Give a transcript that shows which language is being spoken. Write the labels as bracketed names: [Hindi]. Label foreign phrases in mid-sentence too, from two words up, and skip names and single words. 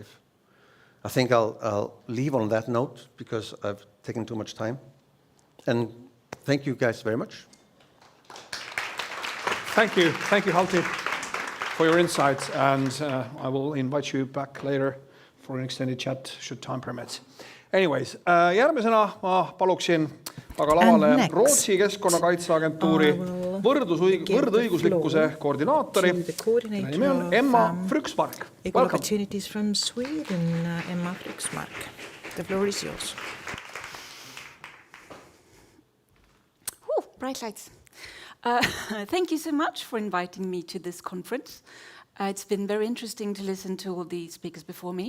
[English] I think I'll leave on that note because I've taken too much time. And thank you guys very much. Thank you, Halti, for your insights, and I will invite you back later for an extended chat should time permit. Anyways, [Estonian] järgmisena ma paluksin aga lavale Rootsi Keskkonnakaitseagentuuri võrdõiguslikkuse koordinaatori. Nimi on Emma Fryksmark. [English] Equal Opportunities from Sweden, Emma Fryksmark. The floor is yours. Bright lights. Thank you so much for inviting me to this conference. It's been very interesting to listen to all the speakers before me.